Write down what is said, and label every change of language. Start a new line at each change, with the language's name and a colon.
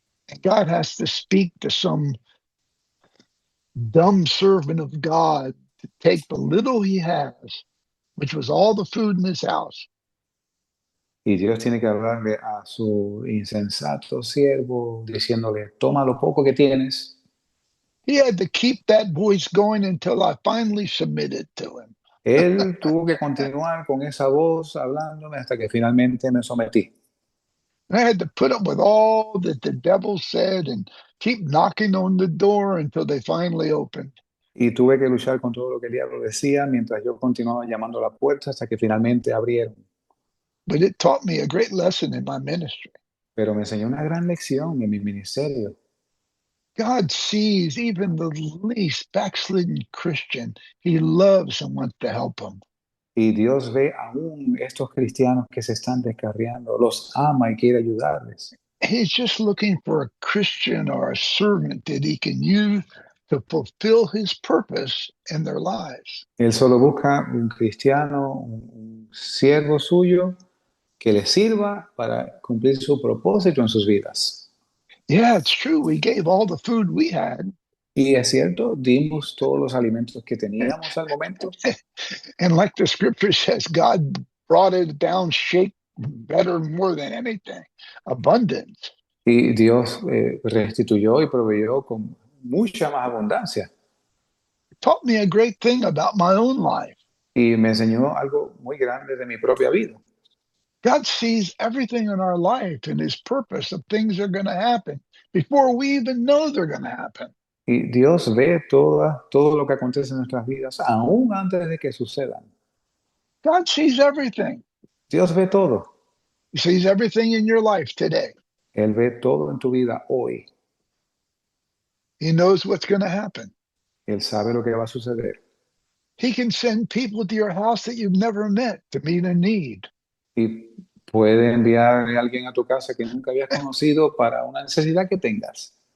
English: And God has to speak to some dumb servant of God to take the little he has, which was all the food in his house,
Spanish: Y Dios tiene que hablarle a su insensato siervo diciéndole, toma lo poco que tienes.
English: he had to keep that voice going until I finally submitted to him.
Spanish: Él tuvo que continuar con esa voz hablándome hasta que finalmente me sometí.
English: And I had to put up with all that the devil said and keep knocking on the door until they finally opened.
Spanish: Y tuve que luchar con todo lo que el diablo decía mientras yo continuaba llamando a la puerta hasta que finalmente abrieron.
English: But it taught me a great lesson in my ministry.
Spanish: Pero me enseñó una gran lección en mi ministerio.
English: God sees even the least backslidden Christian. He loves and wants to help them.
Spanish: Y Dios ve aún estos cristianos que se están descarriando, los ama y quiere ayudarles.
English: He's just looking for a Christian or a servant that he can use to fulfill his purpose in their lives.
Spanish: Él solo busca un cristiano, un siervo suyo que le sirva para cumplir su propósito en sus vidas.
English: Yeah, it's true. We gave all the food we had.
Spanish: Y es cierto, dimos todos los alimentos que teníamos al momento.
English: And like the scripture says, God brought it down, shake better more than anything, abundance.
Spanish: Y Dios restituyó y proveyó con mucha más abundancia.
English: It taught me a great thing about my own life.
Spanish: Y me enseñó algo muy grande de mi propia vida.
English: God sees everything in our life and his purpose of things that are going to happen before we even know they're going to happen.
Spanish: Y Dios ve todo lo que acontece en nuestras vidas, aún antes de que sucedan.
English: God sees everything.
Spanish: Dios ve todo.
English: He sees everything in your life today.
Spanish: Él ve todo en tu vida hoy.
English: He knows what's going to happen.
Spanish: Él sabe lo que va a suceder.
English: He can send people to your house that you've never met to meet a need.
Spanish: Y puede enviar a alguien a tu casa que nunca habías conocido para una necesidad que tengas.